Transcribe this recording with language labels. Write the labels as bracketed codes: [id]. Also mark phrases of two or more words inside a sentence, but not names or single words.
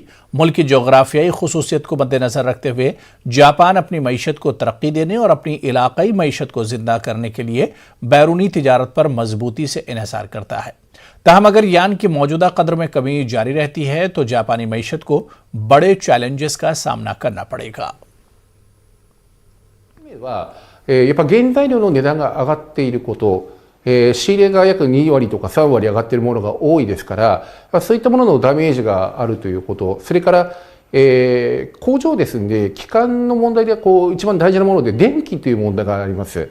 [ur] ملک کی جغرافیائی خصوصیت کو مدنظر رکھتے ہوئے جاپان اپنی معیشت کو ترقی دینے اور اپنی علاقائی معیشت کو زندہ کرنے کے لیے بیرونی تجارت پر مضبوطی سے انحصار کرتا ہے. تاہم اگر ین کی موجودہ قدر میں کمی جاری رہتی ہے تو جاپانی معیشت کو بڑے چیلنجز کا سامنا کرنا پڑے گا. [ja] やっぱ原材料の値段が上がっていること、仕入れが約2割とか3割上がっているものが多いですから、そういったもののダメージがあるということ、それから、工場ですんで、基幹の問題で一番大事なもので電気という問題があります。